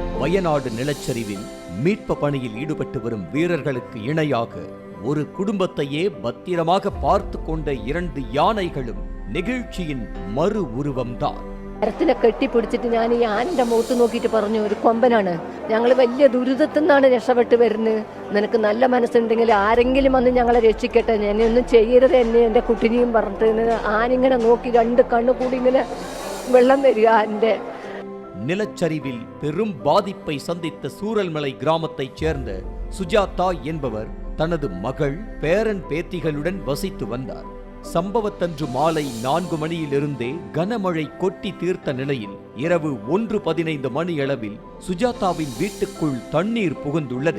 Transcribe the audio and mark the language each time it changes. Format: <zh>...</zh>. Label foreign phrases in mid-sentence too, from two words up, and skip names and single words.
<ta>வயநாடு நிலச்சரிவில் மீட்பு பணியில் ஈடுபட்டு வரும் வீரர்களுக்கு இணையாக ஒரு குடும்பத்தையே பத்திரமாக பார்த்து கொண்ட 2 யானைகளும் நெகிழ்ச்சியின் மறு உருவம்தான்.</ta> <ml>മരത്തിനെ കെട്ടിപ്പിടിച്ചിട്ട് ഞാൻ ഈ ആനന്റെ മുഖത്ത് നോക്കിയിട്ട് പറഞ്ഞു, ഒരു കൊമ്പനാണ്, ഞങ്ങൾ വലിയ ദുരിതത്തിൽ നിന്നാണ് രക്ഷപ്പെട്ട് വരുന്നത്, നിനക്ക് നല്ല മനസ്സുണ്ടെങ്കിൽ ആരെങ്കിലും വന്ന് ഞങ്ങളെ രക്ഷിക്കട്ടെ, എന്നെ ഒന്നും ചെയ്യരുത്, എന്നെ എൻ്റെ കുട്ടിനെയും പറഞ്ഞിട്ട് ആനിങ്ങനെ നോക്കി 2 കണ്ണു കൂടി ഇങ്ങനെ വെള്ളം വരിക. ആൻ്റെ</ml> <ta>நிலச்சரிவில் பெரும் பாதிப்பை சந்தித்த சூரல்மலை கிராமத்தைச் சேர்ந்த சுஜாதா என்பவர் தனது மகள் பேரன் பேத்திகளுடன் வசித்து வந்தார். சம்பவத்தன்று மாலை 4 மணியிலிருந்தே கனமழை கொட்டி தீர்த்த நிலையில் இரவு 1:15 மணியளவில் சுஜாதாவின் வீட்டுக்குள் தண்ணீர் புகுந்துள்ளது.</ta>